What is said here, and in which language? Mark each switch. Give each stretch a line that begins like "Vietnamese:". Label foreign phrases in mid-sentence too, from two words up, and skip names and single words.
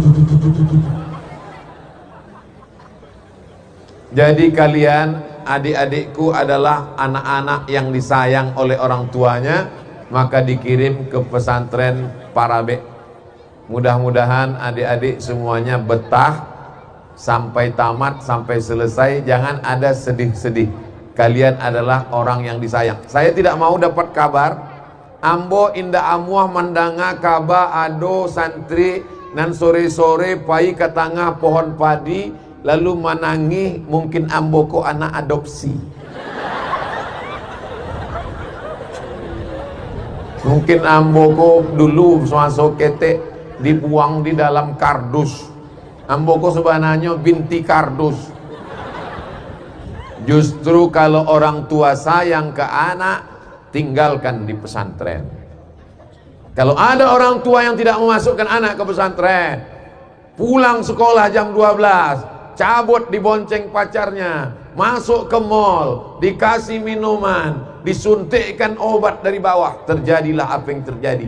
Indonesian: Jadi kalian, adik-adikku adalah anak-anak yang disayang oleh orang tuanya, maka dikirim ke pesantren Parabe. Mudah-mudahan adik-adik semuanya betah sampai tamat, sampai selesai. Jangan ada sedih-sedih. Kalian adalah orang yang disayang. Saya tidak mau dapat kabar
Minangkabau: Ambo indah amuah mandanga kaba ado santri nan sore-sore pai ke tengah pohon padi lalu menangi mungkin Ambo ko anak adopsi. Mungkin Ambo ko dulu suaso kete dibuang di dalam kardus. Ambo ko sebenarnya binti kardus.
Indonesian: Justru kalau orang tua sayang ke anak, tinggalkan di pesantren. Kalau ada orang tua yang tidak memasukkan anak ke pesantren, pulang sekolah jam 12, cabut dibonceng pacarnya, masuk ke mall, dikasih minuman, disuntikkan obat dari bawah, terjadilah apa yang terjadi.